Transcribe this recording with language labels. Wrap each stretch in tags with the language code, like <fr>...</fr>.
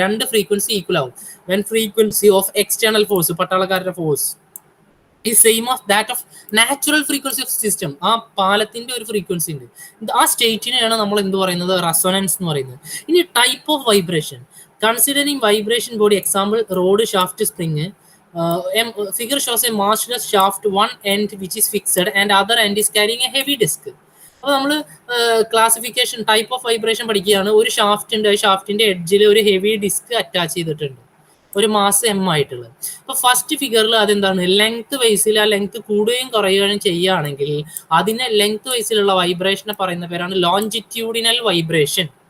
<ml>രണ്ട് frequency equal ആവും.</ml> <en>when frequency of external force,</en> <ml>പട്ടാളക്കാരുടെ force,</ml> <en>ഈ same of that of natural frequency of system.</en> <ml>ആ പാലത്തിന്റെ ഒരു ഫ്രീക്വൻസി ഉണ്ട്, ആ സ്റ്റേറ്റിനെയാണ് നമ്മൾ എന്ത് പറയുന്നത്? റെസൊനൻസ് എന്ന് പറയുന്നത്.</ml> <en>ഇനി type of vibration, considering vibration body, example rod, shaft, spring. Figure shows a massless shaft, one end which is fixed and other end is carrying a heavy disc.</en> <ml>അപ്പോൾ നമ്മൾ ക്ലാസിഫിക്കേഷൻ ടൈപ്പ് ഓഫ് വൈബ്രേഷൻ പഠിക്കുകയാണ്. ഒരു shaft ഉണ്ട്, ഷാഫ്റ്റിന്റെ എഡ്ജിൽ ഒരു heavy disk attach ചെയ്തിട്ടുണ്ട്, ഒരു mass M ആയിട്ടുള്ളത്. അപ്പോൾ ഫസ്റ്റ് ഫിഗറിൽ അതെന്താണ്? ലെങ്ത് വൈസിൽ ആ ലെങ്ത് കൂടുകയും കുറയുകയും ചെയ്യുകയാണെങ്കിൽ അതിനെ ലെങ്ത് വൈസിലുള്ള വൈബ്രേഷനെ പറയുന്ന പേരാണ് ലോഞ്ചിറ്റ്യൂഡിനൽ വൈബ്രേഷൻ.</ml>